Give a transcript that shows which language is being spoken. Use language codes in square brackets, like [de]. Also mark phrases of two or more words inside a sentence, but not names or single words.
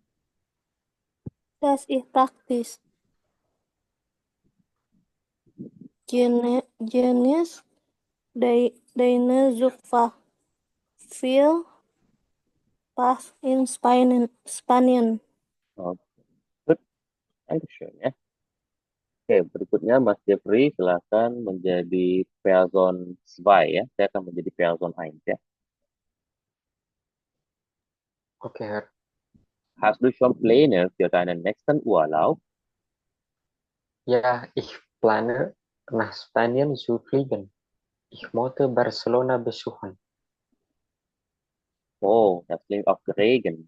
[de] Das ist praktisch. Jenis deine Zugfahrt. Viel Spaß in Spanien. [id] Oke, good. Dankeschön ya. Oke, berikutnya Mas Jeffrey silakan menjadi Person 2 ya. Saya akan menjadi Person 1 ya. [de] Okay, Herr. Hast du schon Pläne für deinen nächsten Urlaub? Ja, ich plane, nach Spanien zu fliegen. Ich möchte Barcelona besuchen. Oh, das klingt aufregend.